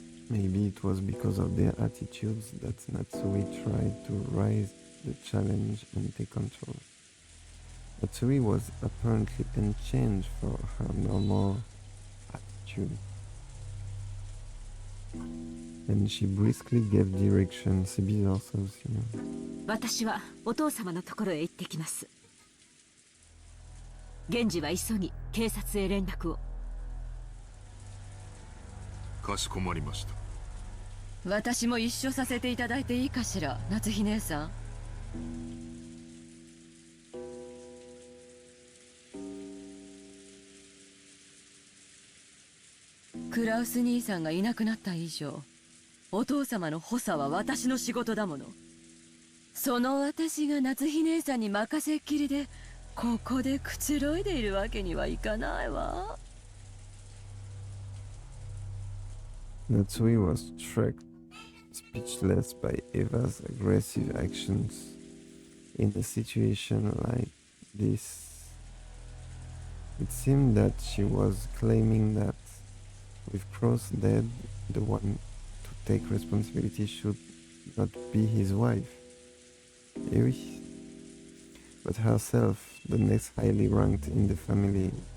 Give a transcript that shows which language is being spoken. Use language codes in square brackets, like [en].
[en] Maybe it was because of their attitudes that Natsui tried to rise the challenge and take control. Natsui was apparently unchanged for her normal attitude, and she briskly gave direction. [fr] C'est bizarre ça aussi. [ja] 私はお父様のところへ行ってきます。源氏は急ぎ警察へ連絡を。かしこまりました。私も一緒させていただいていいかしら、夏日姉さん。クラウス兄さんがいなくなった以上、お父様の補佐は私の仕事だもの。その私が夏日姉さんに任せっきりで、ここでくつろいでいるわけにはいかないわ。 [en] Natsui was struck speechless by Eva's aggressive actions in a situation like this. It seemed that she was claiming that with Cross dead, the one to take responsibility should not be his wife, Eri, but herself, the next highly ranked in the family.